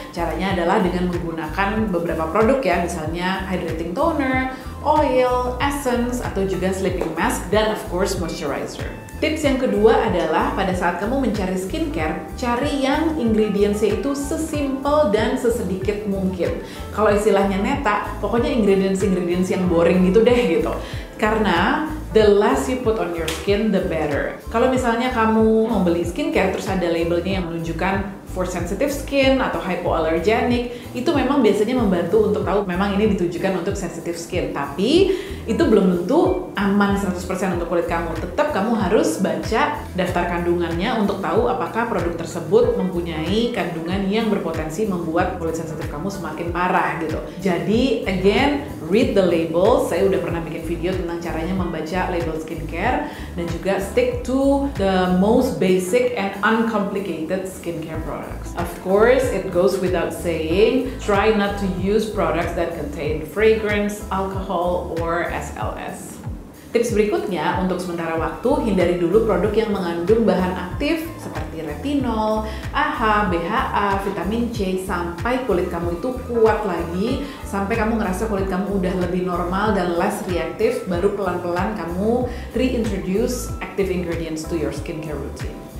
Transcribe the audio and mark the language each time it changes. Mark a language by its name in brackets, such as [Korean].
[Indonesian] Caranya adalah dengan menggunakan beberapa produk ya, misalnya hydrating toner, oil, essence, atau juga sleeping mask, dan [English] of course [Indonesian] moisturizer. Tips yang kedua adalah pada saat kamu mencari skincare, cari yang ingredientsnya itu sesimpel dan sesedikit mungkin. Kalau istilahnya Neta, pokoknya ingredients yang boring gitu deh gitu. Karena [English] the less you put on your skin, the better. [Indonesian] Kalau misalnya kamu mau beli skincare terus ada labelnya yang menunjukkan for sensitive skin atau hypoallergenic, itu memang biasanya membantu untuk tahu memang ini ditujukan untuk sensitive skin. Tapi itu belum tentu aman 100% untuk kulit kamu. Tetap kamu harus baca daftar kandungannya untuk tahu apakah produk tersebut mempunyai kandungan yang berpotensi membuat kulit sensitif kamu semakin parah gitu. Jadi [English] again, read the label. [Indonesian] Saya udah pernah bikin video tentang caranya membaca label skincare, dan juga [English] stick to the most basic and uncomplicated skincare products. Of course, it goes without saying, try not to use products that contain fragrance, alcohol, or SLS. [Indonesian] Tips berikutnya, untuk sementara waktu, hindari dulu produk yang mengandung bahan aktif seperti retinol, AHA, BHA, vitamin C, sampai kulit kamu itu kuat lagi, sampai kamu ngerasa kulit kamu udah lebih normal dan less reaktif, baru pelan-pelan kamu [English] reintroduce active ingredients to your skincare routine.